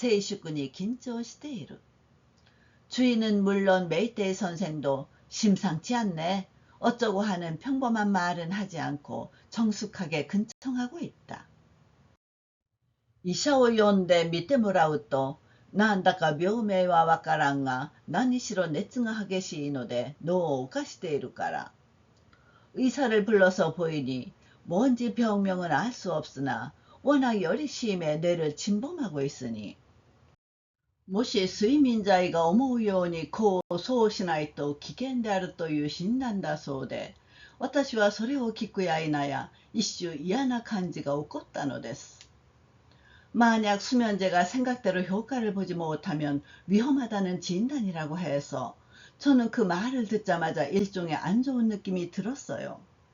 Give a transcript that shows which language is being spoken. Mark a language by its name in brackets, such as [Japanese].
[Japanese] 主人は無論メイテイ先生もお安くないねなどという月並みは言わず静粛に緊張している。 [Korean] 주인은 물론 메이테이 선생도 심상치 않네 어쩌고 하는 평범한 말은 하지 않고 정숙하게 근청하고 있다. [Japanese] 医者を呼んで見てもらうと、なんだか病名はわからんが何しろ熱が激しいので脳を犯しているから。 [Korean] 의사를 불러서 보이니 뭔지 병명은 알 수 없으나 워낙 열이 심해 뇌를 침범하고 있으니, [Japanese] もし睡眠剤が思うようにこうそうしないと危険であるという診断だそうで、私はそれを聞くや否や一種嫌な感じが起こったのです。 [Korean] 만약 수면제가 생각대로 효과를 보지 못하면 위험하다는 진단이라고 해서 저는 그 말을 듣자마자 일종의 안 좋은 느낌이 들었어요.